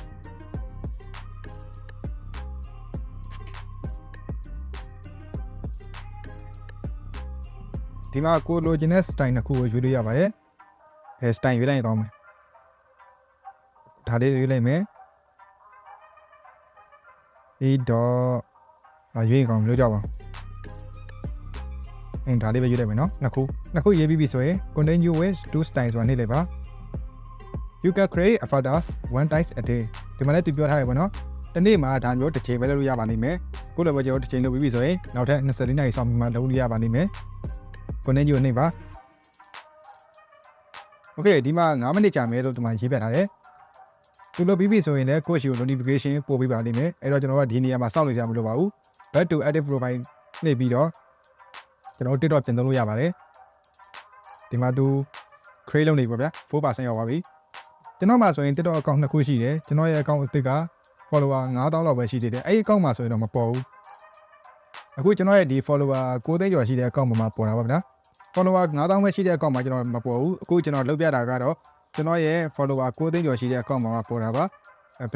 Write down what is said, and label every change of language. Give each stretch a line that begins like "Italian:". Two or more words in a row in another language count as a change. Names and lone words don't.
Burmese: ဒီမှာကိုလိုချင်တဲ့ style တစ်ခုကိုရွေးလို့ရပါတယ်ဘယ် style ရွေးလိုက်ရင်ကောင်းမလဲဒါလေးရွေးလိုက်မယ်ဒီတော့ရွေးရင်ကောင်းလို့ကြောက်ပါ ဒါလေးပဲရွေးလိုက်မယ်နော်နှစ်ခုရေးပြီးပြီဆိုရင်
English: continue with do style
Burmese: ဆိုတာနှိပ်လိုက်ပါ
English: you can create avatars one time a day
Burmese: ဒီမှာလည်းသူပြောထားတယ်ပေါ့နော်တနေ့မှာဒါမျိုးတစ်ချိန်ပဲလုပ်လို့ရပါလိမ့်မယ်ကိုလည်းပဲကျွန်တော်တစ်ချိန်လုပ်ပြီးပြီဆိုရင်နောက်ထပ်24နာရီဆောင်ပြီးမှလုပ်လို့ရပါလိမ့်မယ်continue နှိပ်ပါ Okay ဒီမှာ9မိနစ် ကြာမယ်လို့ဒီမှာရေးပြထားတယ်သူလုပ်ပြီးပြီဆိုရင်လည်းကိုယ့်ရှိကို notification ပို့ပေးပါလိမ့်မယ်အဲ့တော့ကျွန်တော်ကဒီနေရာမှာစောင့်နေကြမလို့ပါဘူး
English: back to active profile
Burmese: နှိပ်ပြီးတော့ကျွန်တော် TikTok ပြန်သုံးလို့ရပါတယ်ဒီမှာသူ create လုပ်နေပါဗျာ 4% ရောက်ပါပြီကျွန်တော်မှာဆိုရင် TikTok account 2ခုရှိတယ်ကျွန်တော်ရဲ့ account အသစ်က follower 9,000 လောက်ပဲရှိ သေးတယ်အဲ့ဒီ account မှာဆိုရင်တော့မပေါ်ဘူးအခုကျွန်တော်ရဲ့ဒီ follower 9,000 ကျော်ရှိတဲ့ account မှာပေါ်တာပါဗျာ follower 9,000 ပဲရှိတဲ့ account မှာကျွန်တော်မပေါ်ဘူးအခုကျွန်တော်လုပ်ပြတာကတော့ကျွန်တော်ရဲ့ follower 9,000 ကျော်ရှိတဲ့ account မှာပေါ်တာပါဘယ်